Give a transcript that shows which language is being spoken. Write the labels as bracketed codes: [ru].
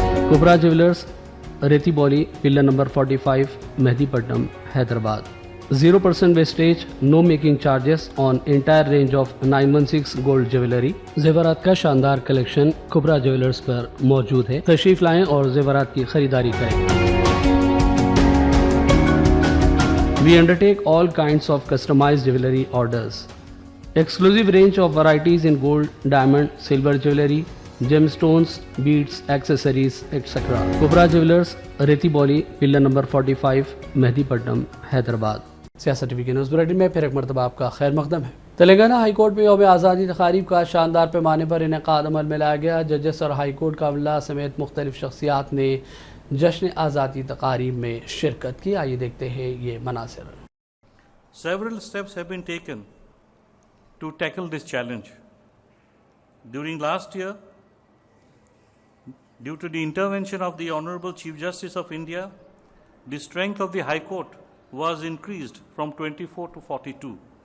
[hi] कुबरा jewellers रेती Bauli, pillar number 45, Mehdipatnam, Hyderabad. [en] 0% wastage, no making charges on entire range of 916 gold jewellery. [hi] जेवरात का शानदार collection कुबरा jewellers पर मौजूद है। तशरीफ लाएं और जेवरात की खरीदारी करें। [en] We undertake all kinds of customized jewelry orders. Exclusive range of varieties in gold, diamond, silver jewelry, gemstones, beads, accessories, etc. [hi] कुबरा jewellers, रेती बौली, पिल्लर नंबर 45, मेहदीपट्टनम, हैदराबाद। सियासत टीवी के न्यूज़ बुलेटिन में फिर एक मरतबा आपका खैर मकदम है। तेलंगाना हाई कोर्ट में यौम आज़ादी तक़रीब का शानदार पैमाने पर इनेकाद अमल में लाया गया। जजेस और हाई कोर्ट का अमला समेत मुख्तलिफ शख्सियात ने जश्न आज़ादी तक़रीब में शिरकत की। आइए देखते हैं ये Manazir. [en] Several steps have been taken to tackle this challenge. During last year, due to the intervention of the Honorable Chief Justice of India, the strength of the High Court was increased from 24 to 42.